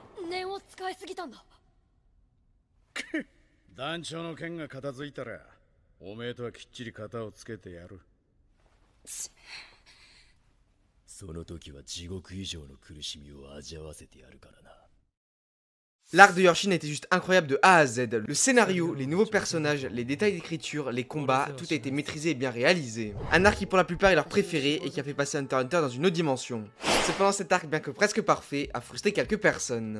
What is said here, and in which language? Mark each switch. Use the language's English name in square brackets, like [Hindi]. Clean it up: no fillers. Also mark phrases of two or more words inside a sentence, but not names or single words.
[Japanese] 念を使いすぎたんだ。団長の件が片付いたらおめえとはきっちり肩をつけてやる。その時は地獄以上の苦しみを味わわせてやるからな。 [French] L'arc de Yorshin était juste incroyable de A à Z. Le scénario, les nouveaux personnages, les détails d'écriture, les combats, tout a été maîtrisé et bien réalisé. Un arc qui pour la plupart est leur préféré et qui a fait passer Hunter x Hunter dans une autre dimension. Cependant cet arc, bien que presque parfait, a frustré quelques personnes.